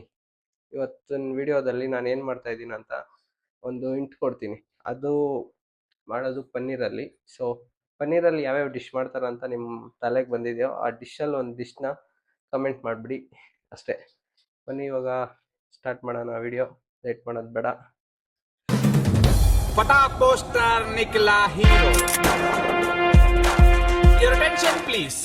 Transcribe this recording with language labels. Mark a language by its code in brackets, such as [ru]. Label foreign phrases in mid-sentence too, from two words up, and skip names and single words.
[kn] ಇವತ್ತಿನ ವಿಡಿಯೋದಲ್ಲಿ ನಾನು ಏನು ಮಾಡ್ತಾ ಇದ್ದೀನಿ ಅಂತ ಒಂದು ಹಿಂಟ್ ಕೊಡ್ತೀನಿ. ಅದು ಮಾಡೋದು ಪನ್ನೀರಲ್ಲಿ. ಸೊ ಪನ್ನೀರಲ್ಲಿ ಯಾವ್ಯಾವ ಡಿಶ್ ಮಾಡ್ತಾರಂತ ನಿಮ್ಮ ತಲೆಗೆ ಬಂದಿದೆಯೋ ಆ ಡಿಶಲ್ಲಿ ಒಂದು ಡಿಶ್ನ ಕಮೆಂಟ್ ಮಾಡಿಬಿಡಿ ಅಷ್ಟೇ. ಬನ್ನಿ ಇವಾಗ ಸ್ಟಾರ್ಟ್ ಮಾಡೋಣ ವಿಡಿಯೋ. ಲೇಟ್ ಮಾಡೋದು ಬೇಡ. [hi] फटा पोस्टर निकला हीरो. [en] Your attention please.